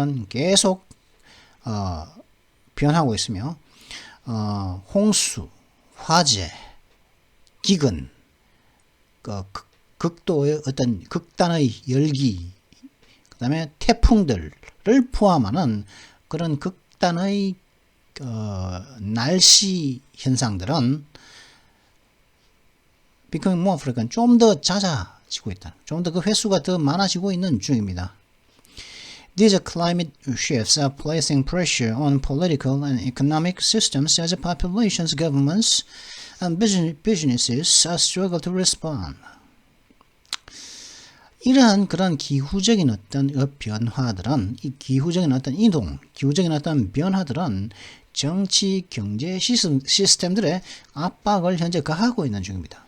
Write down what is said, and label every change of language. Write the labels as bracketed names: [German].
[Korean] 계속 변하고 있으며, 홍수, 화재, 기근, 극도의 어떤 극단의 열기, 그 다음에 태풍들을 포함하는 그런 극단의 날씨 현상들은 [English] becoming more frequent, [Korean] 좀 더 잦아지고 있다. 좀 더 그 횟수가 더 많아지고 있는 중입니다. [English] These climate shifts are placing pressure on political and economic systems as populations, governments, and businesses struggle to respond. [Korean] 이러한 그런 기후적인 어떤 변화들은, 이 기후적인 어떤 기후적인 어떤 변화들은 정치, 경제 시스템들의 압박을 현재 가하고 있는 중입니다.